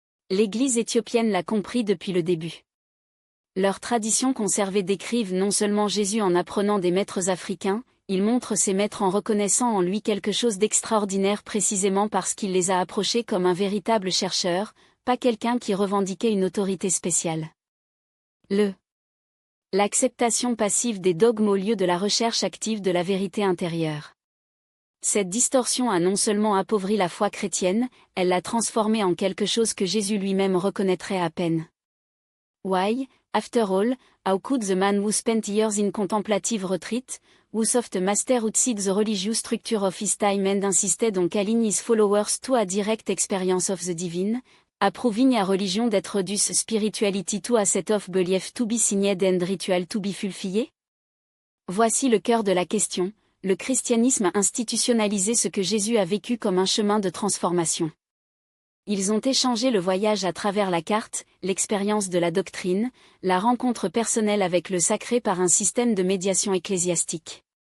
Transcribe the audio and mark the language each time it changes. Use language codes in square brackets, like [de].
[fr] L'Église éthiopienne l'a compris depuis le début. Leurs traditions conservées décrivent non seulement Jésus en apprenant des maîtres africains, ils montrent ces maîtres en reconnaissant en lui quelque chose d'extraordinaire précisément parce qu'il les a approchés comme un véritable chercheur, pas quelqu'un qui revendiquait une autorité spéciale. L'acceptation passive des dogmes au lieu de la recherche active de la vérité intérieure. Cette distorsion a non seulement appauvri la foi chrétienne, elle l'a transformée en quelque chose que Jésus lui-même reconnaîtrait à peine. [en] Why, after all, how could the man who spent years in contemplative retreat, who sought a master outside the religious structure of his time and insisted on calling his followers to a direct experience of the divine, approving a religion that reduces spirituality to a set of belief to be signed and ritual to be fulfilled? [fr] Voici le cœur de la question, le christianisme a institutionnalisé ce que Jésus a vécu comme un chemin de transformation. Ils ont échangé le voyage à travers la carte, l'expérience de la doctrine, la rencontre personnelle avec le sacré par un système de médiation ecclésiastique.